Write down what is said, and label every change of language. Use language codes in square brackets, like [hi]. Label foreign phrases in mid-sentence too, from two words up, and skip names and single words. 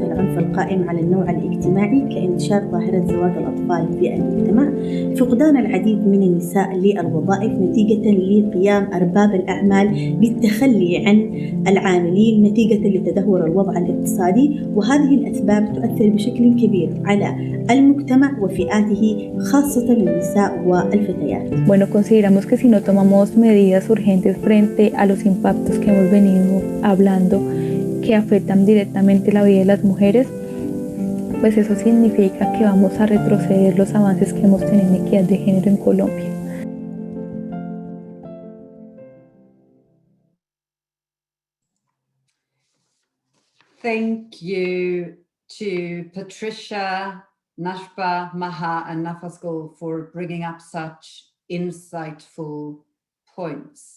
[ar] العنف القائم على النوع الاجتماعي كانتشار ظاهرة زواج الأطفال في المجتمع، فقدان العديد من النساء للوظائف نتيجة لقيام أرباب الأعمال بالتخلي عن العاملين نتيجة لتدهور الوضع الاقتصادي، وهذه الأسباب تؤثر بشكل كبير على المجتمع وفئاته خاصة النساء والفتيات. [es] Bueno, consideramos que si no tomamos medidas urgentes frente a los impactos que hemos venido hablando que afectan directamente la vida de las mujeres, pues eso significa que vamos a retroceder los avances que hemos tenido en equidad de género en Colombia. [en] Thank you to Patricia, Nashba, Maha, and Nafasgul for bringing up such insightful points.